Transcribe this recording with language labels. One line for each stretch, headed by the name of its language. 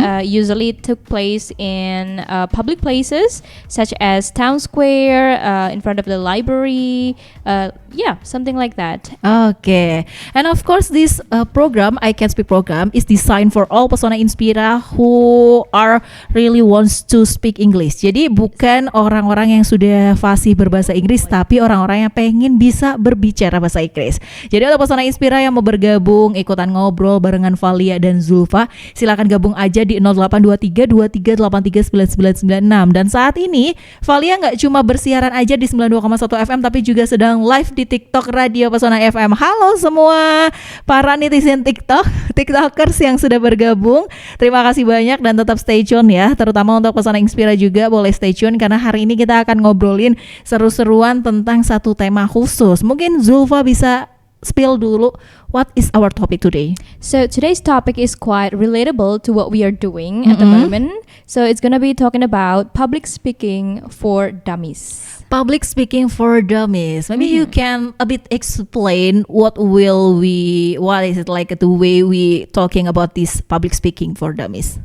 English: Usually it took place in public places such as town square, in front of the library, something like that. Okay, and of course this program, I Can Speak program, is designed for all Pesona Inspira who are really wants to speak English.
Indonesian: Jadi bukan orang-orang yang sudah fasih berbahasa Inggris, tapi orang-orang yang pengen bisa berbicara bahasa Inggris. Jadi untuk Pesona Inspira yang mau bergabung, ikutan ngobrol barengan Valia dan Zulfa, silakan gabung aja di 0823 2383 9996. Dan saat ini Valia nggak cuma bersiaran aja di 92,1 FM, tapi juga sedang live di TikTok Radio Pesona FM. Halo semua para netizen TikTokers yang sudah bergabung. Terima kasih banyak dan tetap
English: stay tune
Indonesian: ya. Terutama untuk Pesona Inspira juga boleh stay tune karena hari ini kita akan ngobrolin seru-seruan tentang satu tema khusus. Mungkin Zulfa bisa spill dulu,
English: what is our topic today? So today's topic is quite relatable to what we are doing at the moment. So it's gonna be talking about public speaking for dummies. Public speaking for dummies. Maybe you can a bit explain the way we talking about this public speaking for dummies.